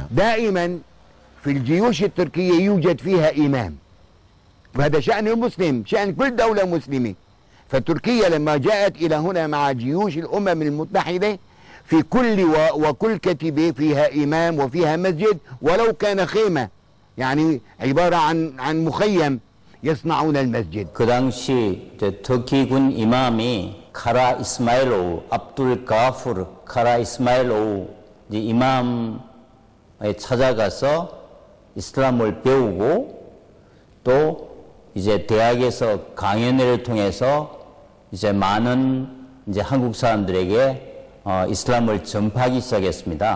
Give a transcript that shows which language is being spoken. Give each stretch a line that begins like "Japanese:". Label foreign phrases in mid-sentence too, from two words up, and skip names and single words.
Arabic: دائما في الجيوش التركية يوجد فيها إمام، وهذا شأن المسلم، شأن كل دولة مسلمة. فتركيا لما جاءت إلى هنا مع جيوش الأمم المتحدة في كل لواء وكل كتيبة فيها إمام وفيها مسجد ولو كان خيمة، يعني عبارة عن مخيم يصنعون المسجد.
Korean: 그 당시 터키군 이맘이 카라 이스마일오우, 압둘 가푸르 카라 이스마일오우 이맘에 찾아가서 이슬람을 배우고 또 이제 대학에서 강연회를 통해서 이제 많은 이제 한국 사람들에게 이슬람을 전파하기 시작했습니다.